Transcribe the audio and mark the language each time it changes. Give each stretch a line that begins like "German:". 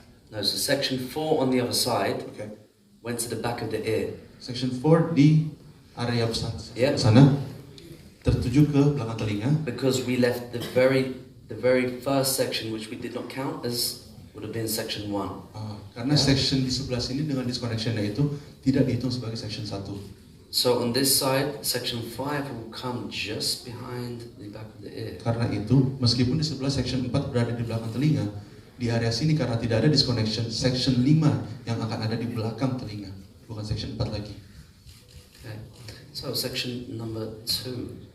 English: No, so section 4 on the other side Okay. went to the back of the ear.
Indonesian: Section 4 di area
English: Yeah.
Indonesian: sana tertuju ke belakang telinga
English: Because we left the very first section, which we did not count as, would have been section 1.
Indonesian: karena section di sebelah sini dengan disconnectionnya itu tidak dihitung sebagai section 1.
English: So on this side, section 5 will come just behind the back of the ear.
Indonesian: Karena itu, meskipun di sebelah section 4 berada di belakang telinga, di area sini karena tidak ada disconnection, section 5 yang akan ada di belakang telinga, bukan section 4 lagi.
English: Okay. So section number 2.